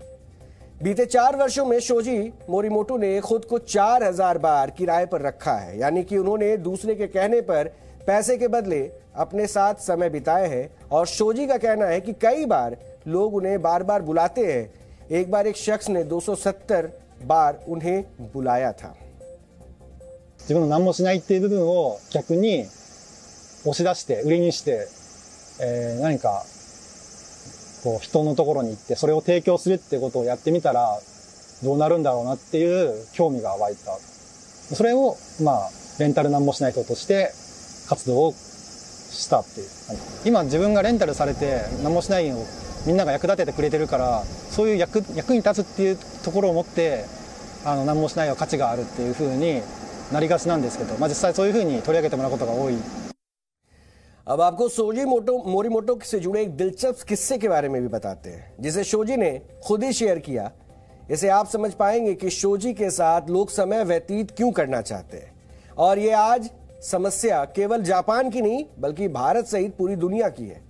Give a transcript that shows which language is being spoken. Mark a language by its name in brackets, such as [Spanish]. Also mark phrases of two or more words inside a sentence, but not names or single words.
[Hindi] बीते 4 वर्षों में शोजी मोरीमोटो ने खुद को 4000 बार किराए पर रखा है, यानी कि उन्होंने दूसरे के कहने पर पैसे के बदले अपने साथ समय बिताए हैं। और शोजी का कहना है कि कई बार लोग उन्हें बार बार बुलाते हैं। एक बार एक शख्स ने 270 बार उन्हें बुलाया था। [Japanese] 自分の何もしないっていう部分を逆に押し出して売りにして、何かこう人のところに行ってそれを提供するってことをやってみたらどうなるんだろうなっていう興味が湧いた。それをレンタル何もしない人として活動をしたっていう。今自分がレンタルされて何もしないをみんなが役立ててくれてるから、そういう役に立つっていうところを持って何もしないは価値があるっていうふうになりがちなんですけど、実際そういうふうに取り上げてもらうことが多い。 [Hindi] अब आपको शोजी मोरीमोटो से जुड़े एक दिलचस्प किस्से के बारे में भी बताते हैं, जिसे शोजी ने खुद ही शेयर किया। इसे आप समझ पाएंगे कि शोजी के साथ लोग समय व्यतीत क्यों करना चाहते हैं। और ये आज समस्या केवल जापान की नहीं बल्कि भारत सहित पूरी दुनिया की है।